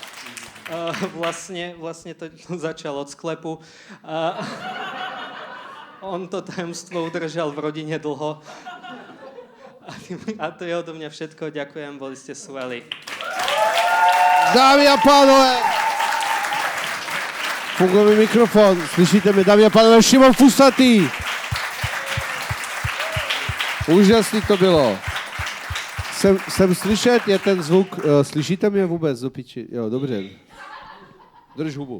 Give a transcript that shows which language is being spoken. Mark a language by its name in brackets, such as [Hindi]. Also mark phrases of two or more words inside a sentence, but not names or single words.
[Slovak] Vlastne to začal od sklepu. On to tajemstvo udržal v rodine dlho. A to je odo mňa všetko. Ďakujem, boli ste skvelí. [Czech] Dámy a pánové, funguje mi mikrofon, slyšíte mě, dámy a pánové, Šimon Fusatý. Úžasný to bylo. Jsem slyšet, je ten zvuk, slyšíte mě vůbec do piči? Jo, dobře. Drž hubu.